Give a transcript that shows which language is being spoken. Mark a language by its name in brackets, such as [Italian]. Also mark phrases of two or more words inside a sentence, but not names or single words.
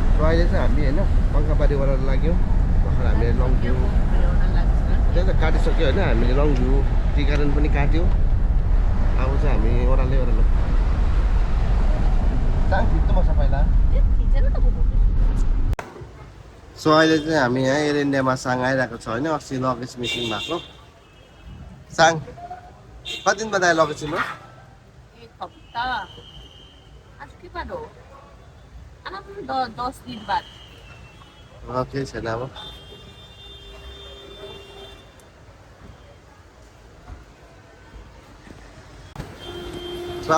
[Nepali] अहिले चाहिँ हामी होइन पङ्खाबारीबाट लाग्यौँ भर्खर हामीले लङभ्यू त्यही त काटिसक्यो होइन हामीले लङभ्यू टी गार्डन पनि काट्यो अब चाहिँ हामी ओह्रालै चाङ खिच्नु पर्छ पहिला सो अहिले चाहिँ हामी यहाँ एयर इन्डियामा साङ आइरहेको छ होइन अस्ति [English] luggage missing [Nepali] भएको साङ कति दिन बाद आयो लगेज तिम्रो एक हप्ता आज के बाद हो अब 10 दिन बाद केही छैन अब सो